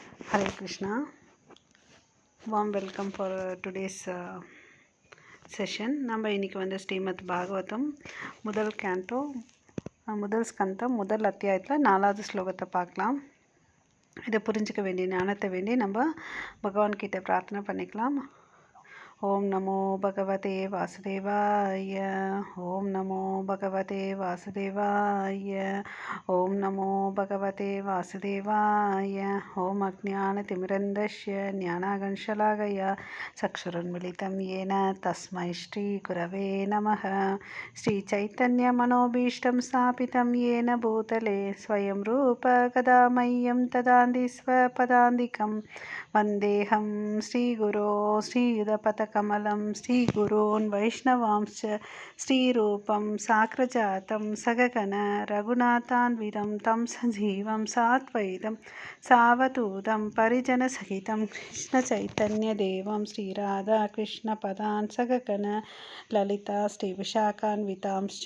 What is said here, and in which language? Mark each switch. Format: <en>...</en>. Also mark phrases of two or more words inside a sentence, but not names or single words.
<en>Hare Krishna. Warm welcome for today's session.</en> <ta>நம்ம இன்னைக்கு வந்து ஸ்ரீமத் பாகவதம் முதல் கேண்டோ முதல் ஸ்கந்தம் முதல் அத்தியாயத்தில் 4வது ஸ்லோகத்தை பார்க்கலாம். இதை புரிஞ்சிக்க வேண்டிய ஞானத்தை வேண்டி நம்ம பகவான் கிட்ட பிரார்த்தனை பண்ணிக்கலாம்.</ta> <sa>ओम् नमो भगवते वासुदेवाय. ओम् नमो भगवते वासुदेवाय. ओम् नमो भगवते वासुदेवाय. ओम् अज्ञानतिमिरान्धस्य ज्ञानाञ्जनशलाकया चक्षुरुन्मीलितं येन तस्मै श्रीगुरवे नमः. श्रीचैतन्यमनोभीष्टं स्थापितं येन भूतले स्वयं रूप कदा मह्यं ददाति स्वपदान्तिकं. वन्देऽहं श्रीगुरो श्रीयुतपथकमलं श्रीगुरून् वैष्णवांश्च श्रीरूपं साग्रजातं सगगण रघुनाथान्वितं तं सजीवं साद्वैतं सावधूतं परिजनसहितं कृष्णचैतन्यदेवं श्रीराधाकृष्णपदान् सगगण ललिता श्रीविशाखान्वितांश्च.</sa>